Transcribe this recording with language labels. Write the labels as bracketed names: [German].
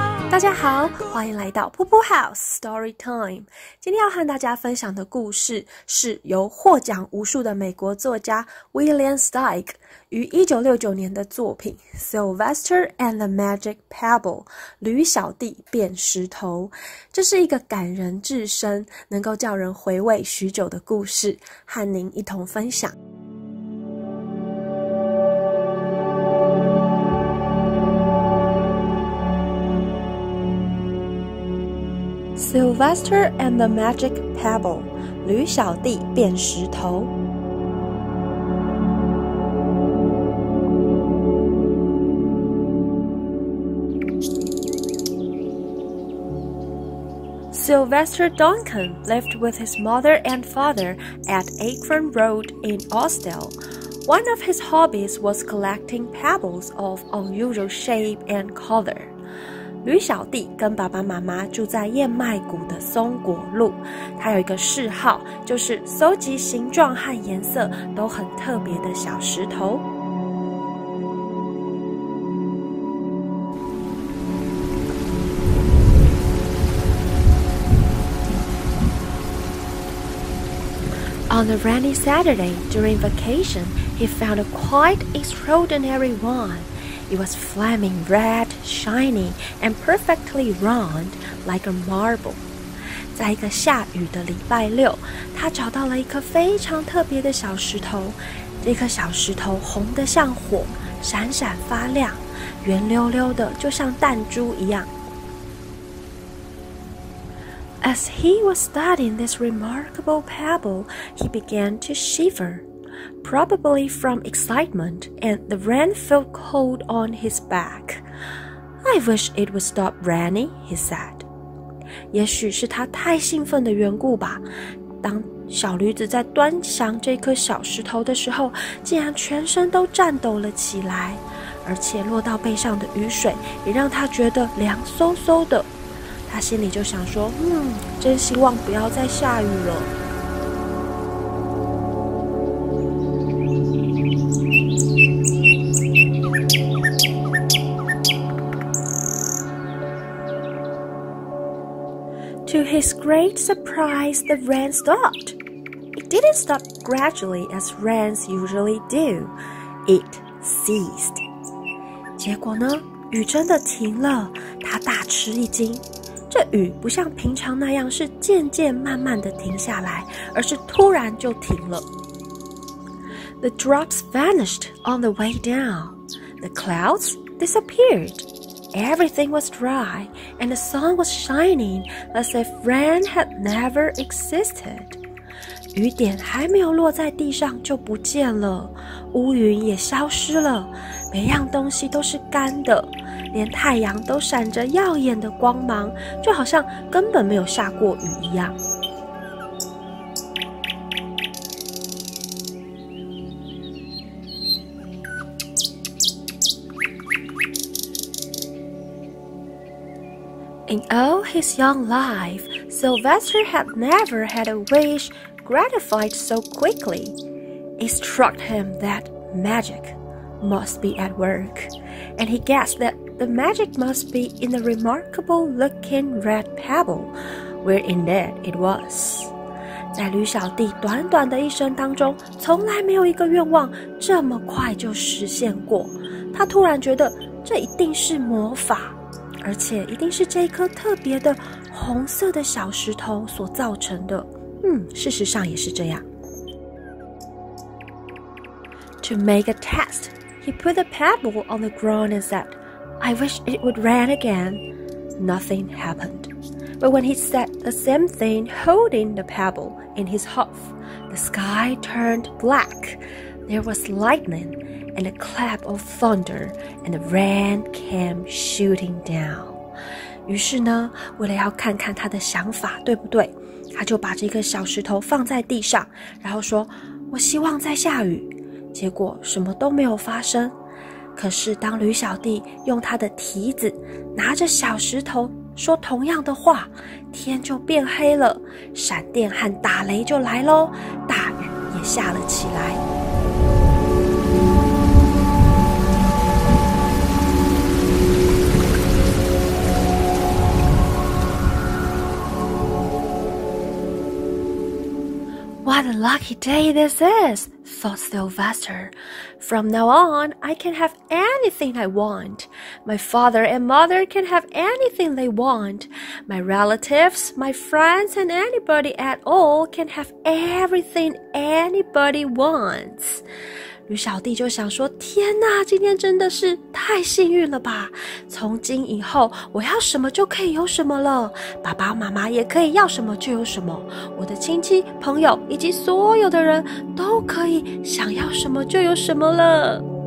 [Chinese] 大家好，欢迎来到 PUPU HOUSE Story Time。今天要和大家分享的故事是由获奖无数的美国作家 Steig 于1969年的作品 Sylvester and the Magic Pebble 驢小弟变石头。这是一个感人至深，能够叫人回味许久的故事，和您一同分享。 [English] Sylvester and the Magic Pebble 驢小弟变石头。 Sylvester Duncan lived with his mother and father at Akron Road in Austell. One of his hobbies was collecting pebbles of unusual shape and color. [Chinese] 驢小弟跟爸爸妈妈住在燕麦谷的松果路，他有一个嗜好，就是搜集形状和颜色都很特别的小石头。 [English] On a rainy Saturday during vacation, he found a quite extraordinary one.It was flaming red, shiny, and perfectly round, like a marble. [Chinese] 在一个下雨的礼拜六，他找到了一颗非常特别的小石头。这颗小石头红得像火，闪闪发亮，圆溜溜的，就像弹珠一样。 [English] As he was studying this remarkable pebble, he began to shiver.Probably from excitement, and the rain felt cold on his back. I wish it would stop raining, he said. [Chinese] 也许是他太兴奋的缘故吧。当小驴子在端详这颗小石头的时候，竟然全身都颤抖了起来，而且落到背上的雨水也让他觉得凉飕飕的。他心里就想说，真希望不要再下雨了。 [English] To his great surprise, the rain stopped. It didn't stop gradually as rains usually do. It ceased. [Chinese] 结果呢，雨真的停了，他大吃一惊。这雨不像平常那样是渐渐慢慢的停下来，而是突然就停了。 [English] The drops vanished on the way down. The clouds disappeared.Everything was dry, and the sun was shining as if rain had never existed. [Chinese] 雨点还没有落在地上就不见了，乌云也消失了，每样东西都是干的，连太阳都闪着耀眼的光芒，就好像根本没有下过雨一样。 [English] In all his young life, Sylvester had never had a wish gratified so quickly. It struck him that magic must be at work, and he guessed that the magic must be in the remarkable-looking red pebble, where indeed it was. [Chinese] 在驢小弟短短的一生当中，从来没有一个愿望这么快就实现过。他突然觉得这一定是魔法。而且一定是这一颗特别的红色的小石头所造成的。事实上也是这样。 [English] To make a test, he put the pebble on the ground and said, I wish it would rain again. Nothing happened. But when he said the same thing holding the pebble in his hoof, the sky turned black. There was lightning.And a clap of thunder, and the rain came shooting down. [Chinese] 于是呢，为了要看看他的想法对不对，他就把这个小石头放在地上，然后说：“我希望在下雨。” 结果什么都没有发生。可是当驢小弟用他的蹄子拿着小石头说同样的话，天就变黑了，闪电和打雷就来咯，大雨也下了起来。 [English] What a lucky day this is, thought Sylvester. From now on, I can have anything I want. My father and mother can have anything they want. My relatives, my friends, and anybody at all can have everything anybody wants. [Chinese] 驢小弟就想说，天哪，今天真的是太幸运了吧，从今以后我要什么就可以有什么了，爸爸妈妈也可以要什么就有什么，我的亲戚朋友以及所有的人都可以想要什么就有什么了。